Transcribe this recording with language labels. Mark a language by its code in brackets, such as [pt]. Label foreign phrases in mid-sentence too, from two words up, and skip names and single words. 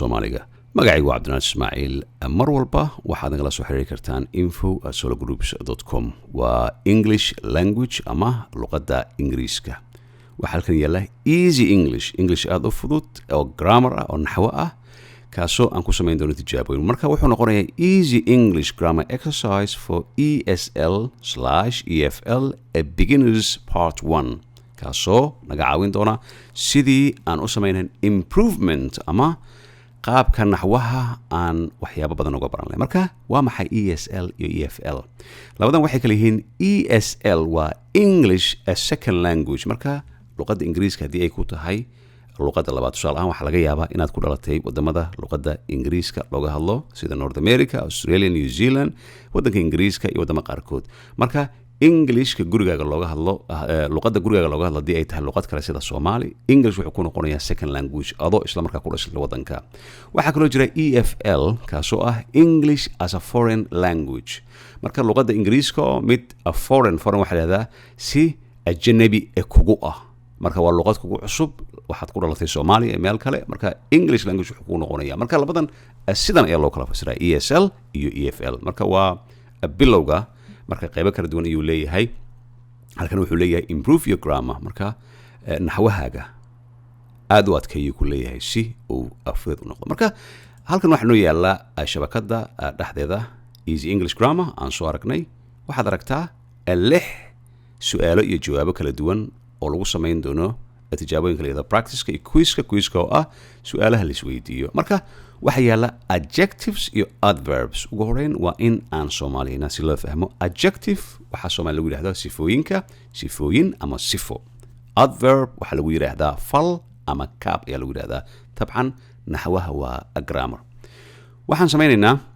[so] Soomaaliga magacaygu waa Cabdinaas Ismaaciil mar walba waxaad nagala soo xiriiri kartaan info@sologroups.com waa [en] English language [so] ama luqadda Ingiriiska waxa halkan yaala [en] easy English [so] aad u fudud oo grammar ah oo naxwo ah kaasoo aan ku samayn doono tijaabooyin marka wuxuu noqonayaa [en] easy English grammar exercise for ESL/EFL a beginners part 1 [so] kaasoo naga caawin doona sidii aan u samaynayn improvement ama qaabka naxwaha aan waxyaabo badan uga baran lahayn marka waa maxay ESL iyo EFL labadan waxay kala yihiin ESL waa [en] English as second language [so] marka luqadda Ingiriiska hadii ay ku tahay luqadda labaad tusaale ahaan waxa laga yaabaa inaad ku dhalatay wadamada luqadda Ingiriiska looga hadlo sida North America, Australia, New Zealand, wadanka Ingiriiska iyo wadamo qaarkood marka Englishka gurigaaga looga hadlo luqadda gurigaaga looga hadlo hadii ay tahay luqad kale sida Soomaali English wuxuu ku noqonayaa [en] second language [so] adoo isla markaa ku dhashay wadanka waxa kaloo jira EFL kaasoo ah [en] English as a foreign language [so] marka luqadda Ingiriiska mid [en] a foreign [so] waxa la yiraahdaa si ajnabi kugu ah marka waa luqad kugu cusub waxaad ku dhalatay Soomaaliya ee meel kale marka [en] English language [so] wuxuu ku noqonayaa marka labadan sidan ayaa loo kala fasiraa ESL iyo EFL marka waa bilowga marka qaybo kala duwan ayuu leeyahay halkan wuxuu leeyahay [en] improve your grammar [so] marka naxwahaaga aad u adkeeyo ku leeyahay si uu afdad u noqdo marka halkan waxa noo yaala shabakada dhaxdeeda [en] easy English grammar [so] aan soo aragnay waxaad aragtaa 6 su'aalo iyo jawaabo kala duwan oo lagu samayn doono tijaabooyinka leeyahay practice-ka iyo quiz-ka oo ah su'aalaha la isweydiiyo marka waxa yaala adjectives iyo adverbs ugu horeyn waa in aan Soomaaliyana si loo fahmo adjective waxa Soomaali lagu yiraahdaa sifooyin ama sifo adverb waxa lagu yiraahdaa fal ama kaab ayaa lagu yiraahdaa tabcan naxwaha waa grammar waxaan samaynaynaa